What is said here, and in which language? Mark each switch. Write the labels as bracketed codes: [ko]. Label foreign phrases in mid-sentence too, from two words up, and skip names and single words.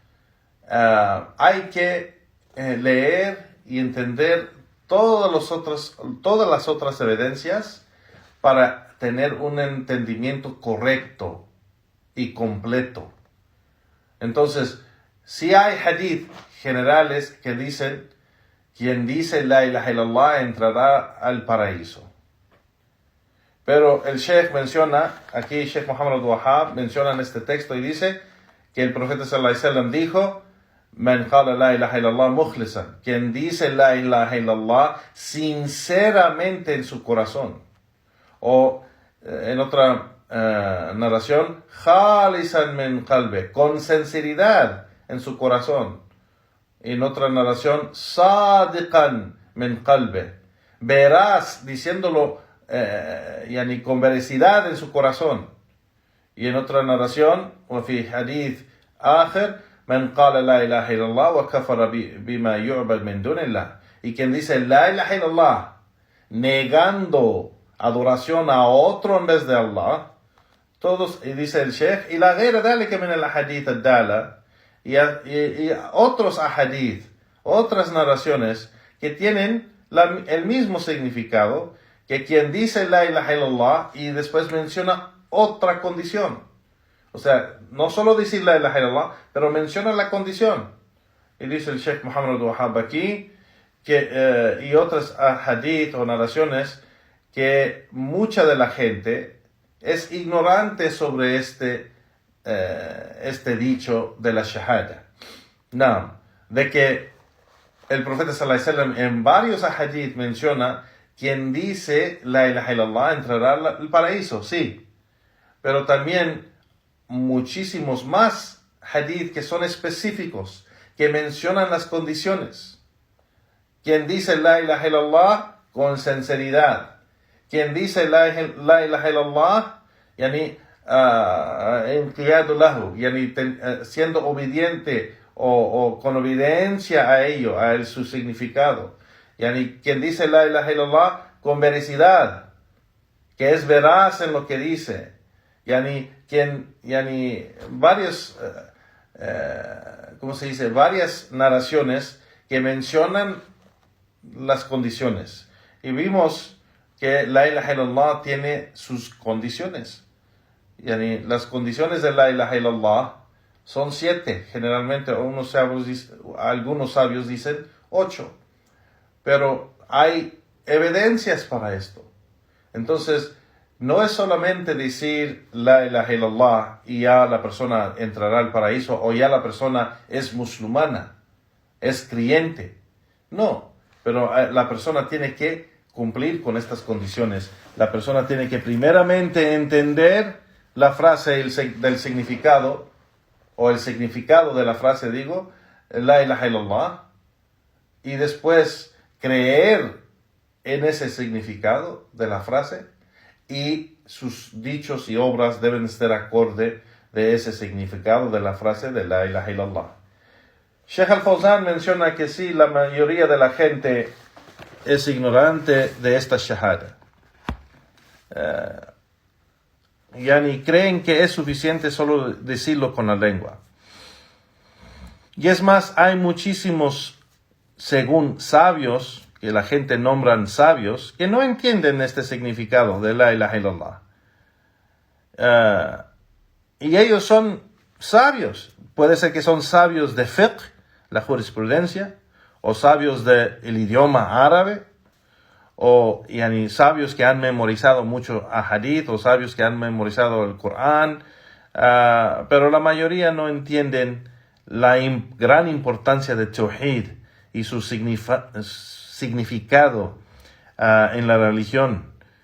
[es] hay que leer y entender todas las otras evidencias para tener un entendimiento correcto y completo. Entonces, si hay hadith generales que dicen: quien dice [ar] لا إله إلا الله [es] entrará al paraíso. Pero el Sheikh menciona, aquí Sheikh Muhammad Abdul Wahhab menciona en este texto y dice que el profeta [ar] صلى الله عليه وسلم [es] dijo: [ar] من قال لا إله إلا الله مخلصا, [es] quien dice [ar] لا إله إلا الله [es] sinceramente en su corazón. O en otra narración, [ar] خالصا من قلبي, [es] con sinceridad en su corazón. En otra narración, [ar] صادقا من قلبي, [es] verás, diciéndolo con veracidad en su corazón. Y en otra narración, [ar] وفي حديث آخر من قال لا إله إلا الله وكفر بما يعبد من دون الله, [es] y quien dice [ar] لا إله إلا الله [es] negando adoración a otro en vez de Allah, todos, y dice el Sheikh, y la [ar] غير ذلك من الأحاديث الدالة, [es] y otros ahadith, otras narraciones que tienen el mismo significado, que quien dice [ar] لا إله إلا الله [es] y después menciona otra condición. O sea, no solo decir [ar] لا إله إلا الله, [es] pero menciona la condición. Y dice el Sheikh Muhammad Abdul Wahhab aquí, y otras hadith o narraciones, que mucha de la gente es ignorante sobre este dicho de la shahada. No, de que el profeta [ar] صلى الله عليه وسلم [es] en varios hadith menciona: quien dice [ar] لا إله إلا الله [es] entrará al paraíso, sí. Pero también muchísimos más hadith que son específicos, que mencionan las condiciones. Quien dice [ar] لا إله إلا الله [es] con sinceridad. Quien dice [ar] لا إله إلا الله, [es] yani, siendo obediente o con obediencia a ello, a su significado. Yani, quien dice [ar] لا إله إلا الله [es] con veracidad, que es veraz en lo que dice. Varias varias narraciones que mencionan las condiciones. Y vimos que [ar] لا إله إلا الله [es] tiene sus condiciones. Las condiciones de [ar] لا إله إلا الله [es] son 7. Generalmente algunos sabios dicen 8. Pero hay evidencias para esto. Entonces, no es solamente decir [ar] لا إله إلا الله [es] y ya la persona entrará al paraíso o ya la persona es musulmana, es creyente. No, pero la persona tiene que cumplir con estas condiciones. La persona tiene que primeramente entender la frase del significado, o el significado de la frase, [ar] لا إله إلا الله, [es] y después creer en ese significado de la frase, y sus dichos y obras deben estar acorde de ese significado de la frase de [ar] لا إله إلا الله. [es] Sheikh Al-Fawzan menciona que sí, la mayoría de la gente es ignorante de esta shahada. Ni creen que es suficiente solo decirlo con la lengua. Y es más, hay muchísimos, según sabios, que la gente nombran sabios, que no entienden este significado de [ar] لا إله إلا الله. [es] Y ellos son sabios. Puede ser que son sabios de fiqh, la jurisprudencia, o sabios del idioma árabe, o sabios que han memorizado mucho hadith, o sabios que han memorizado el Corán, pero la mayoría no entienden la gran importancia de Tawhid y su significado en la religión.